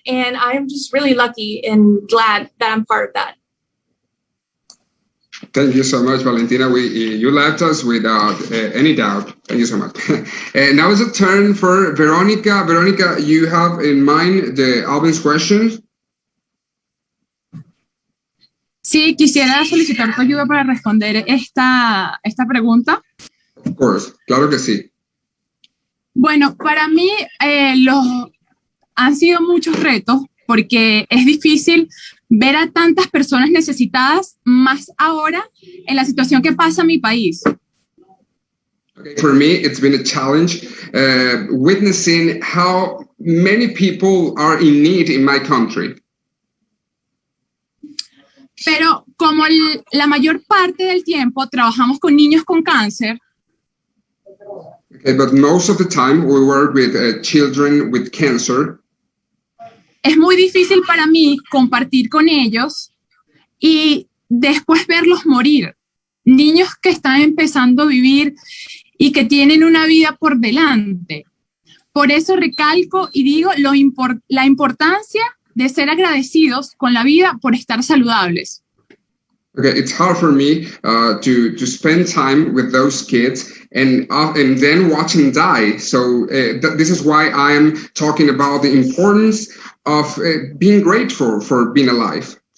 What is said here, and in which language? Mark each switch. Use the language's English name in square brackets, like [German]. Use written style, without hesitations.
[English] And I'm just really lucky and glad that I'm part of that. Thank you so much, Valentina. You left us without any doubt. Thank you so much. Now is it turn for Veronica. Veronica, you have in mind the Albin's questions? [Spanish] Sí, quisiera solicitar tu ayuda para responder esta pregunta. [English] Of course, [Spanish] claro que sí. Bueno, para mí han sido muchos retos porque es difícil ver a tantas personas necesitadas, más ahora en la situación que pasa en mi país. [English] Okay, for me, it's been a challenge witnessing how many people are in need in my country. [Spanish] Pero como la mayor parte del tiempo trabajamos con niños con cáncer. [English] Okay, but most of the time we work with children with cancer. [Spanish] Es muy difícil para mí compartir con ellos y después verlos morir. Niños que están empezando a vivir y que tienen una vida por delante. Por eso recalco y digo la importancia de ser agradecidos con la vida por estar saludables. [English] Okay, it's hard for me to spend time with those kids and then watch them die. So this is why I am talking about the importance of being grateful for being alive.